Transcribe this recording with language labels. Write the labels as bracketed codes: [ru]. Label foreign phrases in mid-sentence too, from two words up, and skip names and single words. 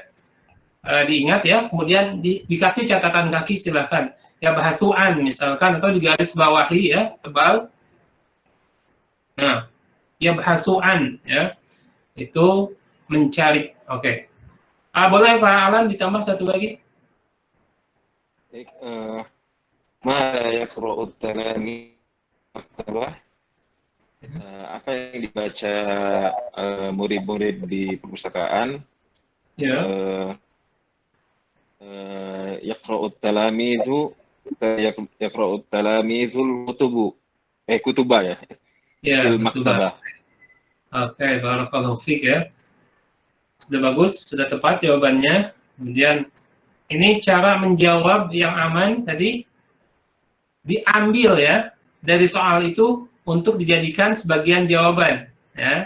[id] Diingat ya, kemudian dikasih catatan kaki silahkan. [ar] يبحث عن [id] misalkan, atau digaris bawahi ya, tebal. Nah, [ar] يبحث عن [id] ya, itu mencari. Oke. Boleh Pak Alan ditambah satu lagi? Baik, [ar] ما يقرأ التلاميذ مكتبة. [id] Apa yang dibaca murid-murid di perpustakaan? Ya. [ar] يقرأ التلاميذ يقرأ التلاميذ الكتب ya. [id] Ya, [ar] Fil [id] betul. [ar] maktabah. [id] Oke, [ar] بارك الله فيك [id] ya. Sudah bagus, sudah tepat jawabannya. Kemudian ini cara menjawab yang aman tadi diambil ya dari soal itu untuk dijadikan sebagian jawaban ya.